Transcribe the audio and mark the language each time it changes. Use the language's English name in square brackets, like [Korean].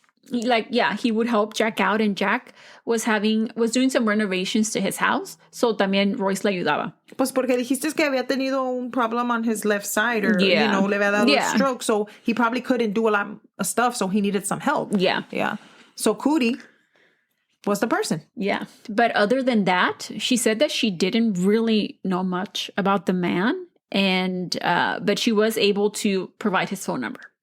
[English] Like, yeah, he would help Jack out, and Jack was doing some renovations to his house, so [Spanish] también Royce le ayudaba. Pues porque dijiste que había tenido un [English] problem on his left side, or Yeah. you know, [Spanish] le había dado [English] a stroke, so he probably couldn't do a lot of stuff, so he needed some help. Yeah. So Cootie was the person. Yeah. But other than that, she said that she didn't really know much about the man, and but she was able to provide his phone number.